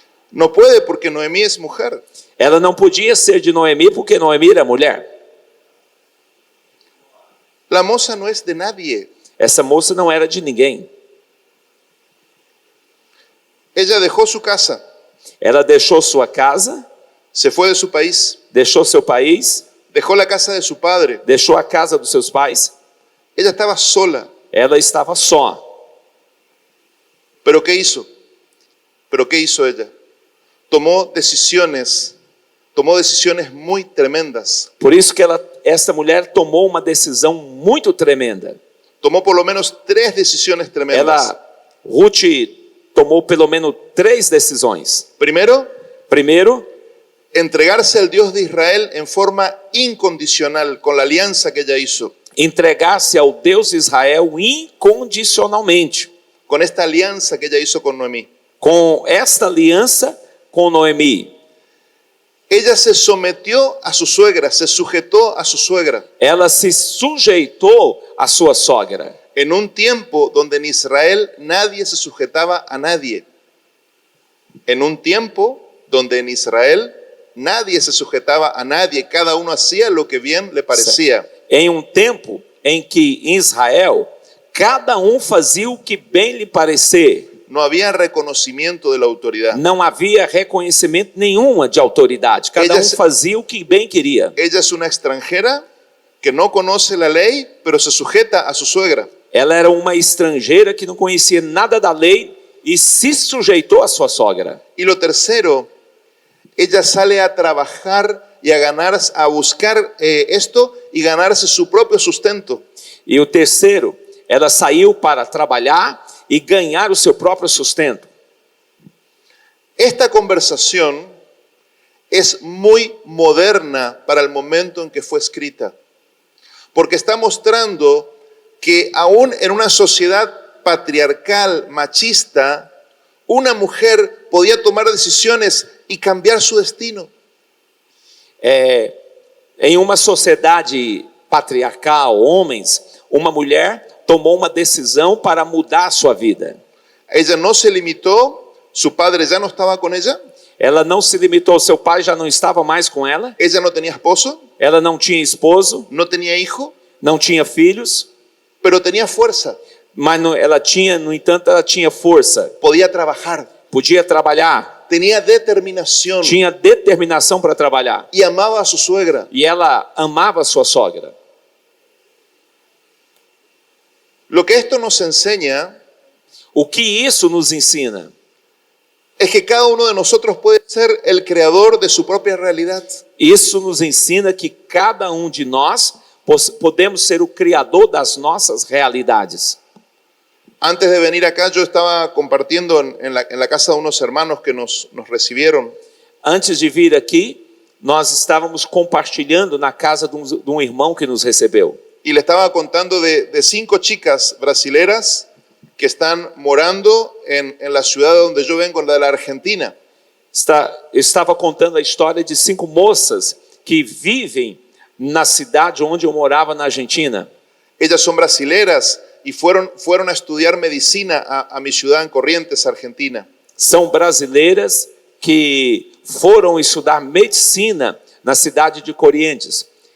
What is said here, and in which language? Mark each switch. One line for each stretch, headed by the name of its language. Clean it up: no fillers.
Spanish: No puede porque Noemí es mujer.
Portuguese: Ela não podia ser de Noemi porque Noemi era mulher.
Spanish: La moza no es de nadie.
Portuguese: Essa moça não era de ninguém.
Spanish: Ella dejó su casa,
Portuguese: Ela deixou sua casa,
Spanish: se fue de su país,
Portuguese: deixou seu país,
Spanish: dejó la casa de su padre.
Portuguese: deixou a casa dos seus pais.
Spanish: Ella estaba sola.
Portuguese: Ela estava só.
Spanish: ¿Pero qué hizo? Pero ¿qué hizo ella? Tomó decisiones muy tremendas.
Portuguese: Por isso que esta mulher tomou uma decisão muito tremenda.
Spanish: Tomó por lo menos 3 decisiones tremendas.
Portuguese: Ruth tomou pelo menos 3 decisões.
Spanish: Primero,
Portuguese: Primeiro,
Spanish: entregarse al Dios de Israel en forma incondicional con la alianza que ella hizo.
Portuguese: entregar-se ao Deus de Israel incondicionalmente.
Spanish: Con esta alianza que ella hizo con Noemí.
Portuguese: Com esta aliança com Noemi,
Spanish: Ella se sometió a su suegra, se sujetó a su suegra.
Portuguese: ela se sujeitou à sua sogra.
Spanish: En un tiempo donde en Israel nadie se sujetaba a nadie. En un tiempo donde en Israel nadie se sujetaba a nadie. Cada uno hacía lo que bien le parecía.
Portuguese: Em um tempo em que em Israel, cada fazia o que bem lhe parecer.
Spanish: No había reconocimiento de la autoridad.
Portuguese: Não havia reconhecimento nenhuma de autoridade. Cada fazia o que bem queria.
Spanish: Ella es una extranjera que no conoce la ley, pero se sujeta a su suegra.
Portuguese: Ela era uma estrangeira que não conhecia nada da lei e se sujeitou à sua sogra.
Spanish: Y lo tercero, ella sale a trabajar y a buscar esto y ganarse su propio sustento.
Portuguese: E o terceiro, ela saiu para trabalhar e ganhar o seu próprio sustento.
Spanish: Esta conversación es muy moderna para el momento en que fue escrita, porque está mostrando que aún en una sociedad patriarcal, machista, una mujer podía tomar decisiones y cambiar su destino.
Portuguese: Em uma sociedade patriarcal, homens, uma mulher tomou uma decisão para mudar a sua vida.
Spanish: Ella no se limitó, su padre ya no estaba con ella.
Portuguese: Ela não se limitou, seu pai já não estava mais com ela.
Spanish: Ella no tenía esposo,
Portuguese: Ela não tinha esposo,
Spanish: no tenía hijo,
Portuguese: não tinha filhos,
Spanish: pero tenía fuerza,
Portuguese: mas ela tinha, no entanto, ela tinha força.
Spanish: podía trabajar,
Portuguese: Podia trabalhar,
Spanish: tenía determinación
Portuguese: tinha determinação para trabalhar.
Spanish: y amaba a su suegra.
Portuguese: E ela amava a sua sogra.
Spanish: Lo que esto nos enseña
Portuguese: O que isso nos ensina?
Spanish: es que cada uno de nosotros puede ser el creador de su propia realidad.
Portuguese: Isso nos ensina que cada de nós podemos ser o criador das nossas realidades.
Spanish: Antes de venir acá, yo estaba compartiendo en la casa de unos hermanos que nos recibieron.
Portuguese: Antes de vir aqui, nós estávamos compartilhando na casa de um irmão que nos recebeu.
Spanish: Y le estaba contando de 5 chicas brasileras que están morando en la ciudad donde yo vengo, la de la Argentina.
Portuguese: Eu estava contando a história de 5 moças que vivem na cidade onde eu morava, na Argentina.
Spanish: Ellas son brasileras y fueron a estudiar medicina a mi ciudad en Corrientes, Argentina.
Portuguese: São brasileiras que foram estudar medicina na cidade de Corrientes.